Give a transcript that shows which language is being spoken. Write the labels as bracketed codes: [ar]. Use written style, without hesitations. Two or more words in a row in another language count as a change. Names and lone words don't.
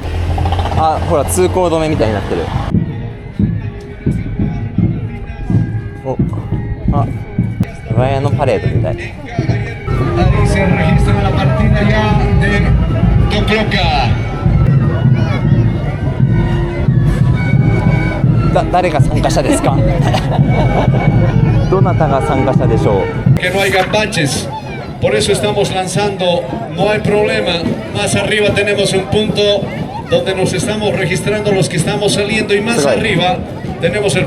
[ja] あ、ほら通行止めみたいになってる。お、あ、ワイヤのパレードみたい。誰が参加者ですか？どなたが参加者でしょう [es] ？Que no hay gambaches, por eso estamos lanzando, no hay problema, más arriba tenemos un punto donde nos estamos registrando los que estamos saliendo y más arriba tenemos el...